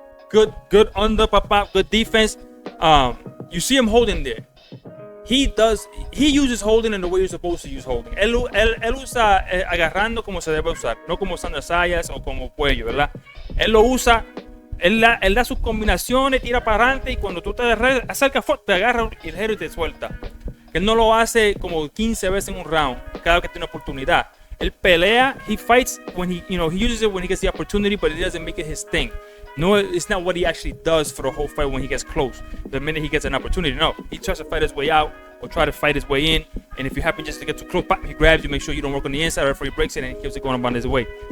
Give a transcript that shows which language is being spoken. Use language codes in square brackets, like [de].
[en] Good under, pop, good defense. You see him holding there. He uses holding in the way you're supposed to use holding. [es] Él usa agarrando como se debe usar, no como usando sayas o como cuello, ¿verdad? Él lo usa. Él da sus combinaciones, tira para adelante y cuando tú te acercas, te agarra el giro y te suelta. Él no lo hace como 15 veces en un round, cada vez que tiene oportunidad. Él pelea, [en] he fights when he uses it when he gets the opportunity, but he doesn't make it his thing. No, it's not what he actually does for the whole fight when he gets close. The minute he gets an opportunity, no. He tries to fight his way out or try to fight his way in. And if you happen just to get too close, he grabs you, make sure you don't work on the inside, or he breaks it and he keeps it going on his way.